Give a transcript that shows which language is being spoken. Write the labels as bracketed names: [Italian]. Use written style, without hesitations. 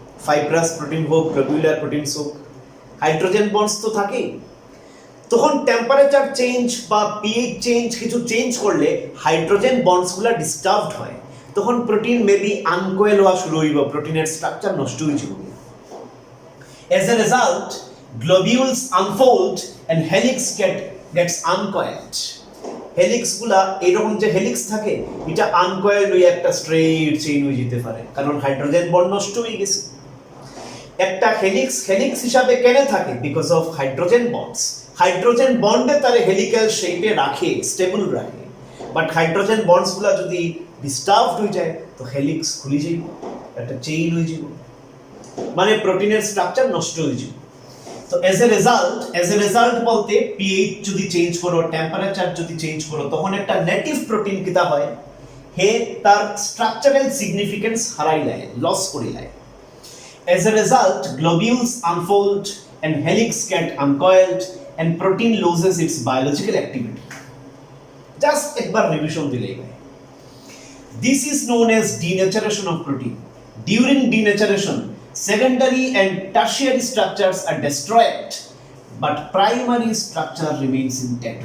[Bangla] Fibrous protein হোক, globular proteins হোক, hydrogen bonds তো থাকেই। তখন টেম্পারেচার চেঞ্জ বা পিএইচ চেঞ্জ কিছু চেঞ্জ করলে হাইড্রোজেন বন্ডসগুলো ডিস্টার্বড হয়, তখন প্রোটিন মেবি আনকয়েল হওয়া শুরু হইব, প্রোটিনের স্ট্রাকচার নষ্ট হয়ে যাব। [English] As a result, globules unfold and helix gets uncoiled. [Bangla] Helix গুলা এরকম যে হেলিক্স থাকে এটা আনকয়েল হয়ে একটা স্ট্রেট চেইন হয়ে যেতে পারে, কারণ হাইড্রোজেন বন্ড নষ্ট হয়ে গেছে। একটা হেলিক্স হেলিক্স হিসাবে কেন থাকে? Because of hydrogen bonds. Hydrogen বন্ডে তারে হেলিক্যাল শেপে রাখে, স্টেবল রাখে। বাট হাইড্রোজেন বন্ডস গুলা যদি ডিস্টার্বড হয়ে যায় তো হেলিক্স খুলে যাবে, একটা চেইন হয়ে যাবে, মানে প্রোটিনের স্ট্রাকচার নষ্ট হয়ে যাবে। তো [English] as a result [Bangla] বলতে পিএইচ যদি চেঞ্জ করো, টেম্পারেচার যদি চেঞ্জ করো, তখন একটা নেটিভ প্রোটিন কিতা হয়, হে তার স্ট্রাকচারাল সিগনিফিকেন্স হারাই লায়, লস করে লায়। [English] As a result, globules unfold and helix get uncoiled and protein loses its biological activity. [Bangla] Just একবার রিভিশন দিলেই হয়। [English] This is known as denaturation of protein. During denaturation, secondary and tertiary structures are destroyed, but primary structure remains intact.